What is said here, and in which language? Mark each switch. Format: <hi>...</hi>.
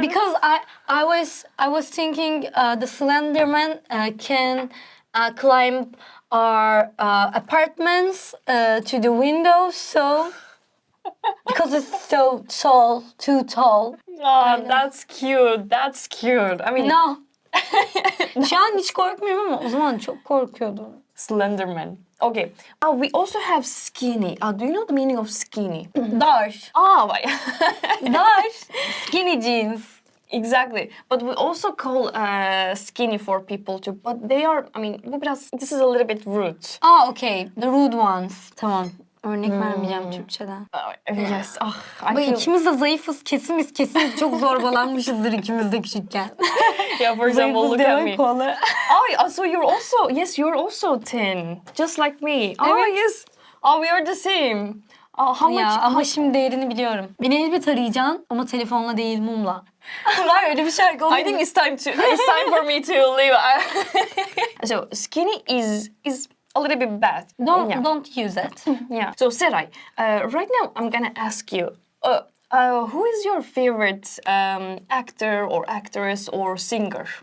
<en>Because I was thinking the Slender Man can climb our apartments to the windows, so because it's so tall, too tall. Oh, that's cute. That's cute. I mean, No.</en> <tr>Şu an hiç korkmuyorum ama o zaman çok korkuyordum.</tr> <en>Slenderman. Okay. We also have skinny. Do you know the meaning of skinny?</en> <tr>Dar.</tr> <en>Why?</en> <tr>Dar.</tr> <en>Skinny jeans. Exactly. But we also call skinny for people too. But they are, I mean, this is a little bit rude. Okay. The rude ones. Tamam.</en> <tr>Örnek vermeyeceğim Türkçeden.</tr> <en>Yes. I</en> <tr>Ve</tr> <en>feel...</en> <tr>ikimiz de zayıfız. Kesin çok zorbalanmışızdır ikimiz de küçükken.</tr> <en>Yeah, for example, look at me.</en> <tr>Kolu.</tr> <en>So you're also thin. Just like me.</en> <tr>Evet.</tr> <en>Yes. We are the same. How much?</en> <tr>Ya ama şimdi değerini biliyorum. Beni elbet arayacaksın ama telefonla değil mumla. Var öyle bir şarkı olur.</tr> <en>I think it's time for me to leave. So skinny is a little bit bad. Don't use it. Yeah. So Seray, right now I'm gonna ask you, who is your favorite actor or actress or singer?</en>